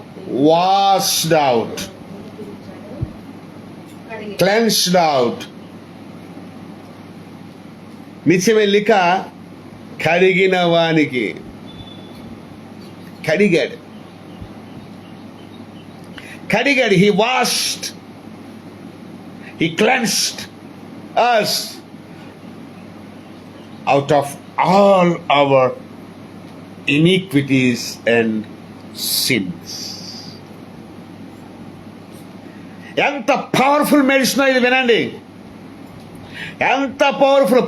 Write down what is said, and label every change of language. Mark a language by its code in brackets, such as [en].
[en] washed out, cleansed out. [hi] नीचे में लिखा [te] కడిగిన వానికి, కడిగాడు, కడిగాడు. [en] he washed, he cleansed us out of all our iniquities and sins. [te] ఎంత పవర్ఫుల్ మెడిసిన్ ఇది వినండి, ఎంత పవర్ఫుల్.